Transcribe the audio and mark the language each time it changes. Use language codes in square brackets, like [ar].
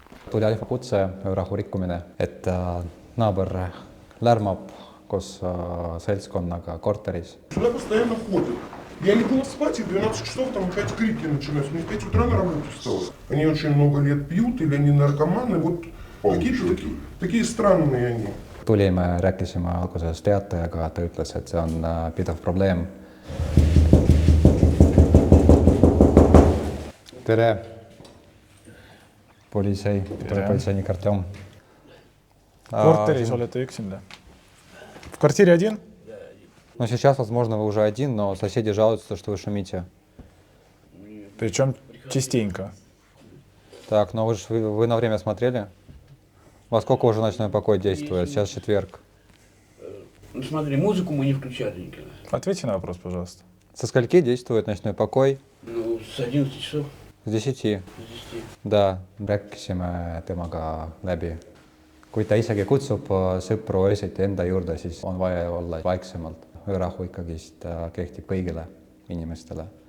[et] Tuli alfakutse öörahu rikkumine, et naaber lärmab koos seltskonnaga korteris. [ru] Сюда постоянно ходят. Я легла спать, и в 12 часов там опять крики начинаются. Мне в 5 утра на работу встала. Они очень много лет пьют, или они наркоманы. Вот какие-то такие странные они. [et] Tulime, rääkisime alguses teatajaga, ta ütles, et see on pidev probleem. Tere! Politsei, politseinik Artjom. Korteris olete üksinda? [ru] В квартире один? Ну, сейчас, возможно, вы уже один, но соседи жалуются, что вы шумите. Причем частенько. Так, но вы на время смотрели? Во сколько уже ночной покой действует? Сейчас четверг. Ну смотри, музыку мы не включали никогда. Ответьте на вопрос, пожалуйста. Со скольки действует ночной покой? Ну, с 11 часов. С 10. С 10. [et] Da, rääkisime temaga läbi. Kui ta isegi kutsub sõpru öösiti enda juurde, siis on vaja olla vaiksemalt. Öörahu ikkagist kehtib kõigile inimestele.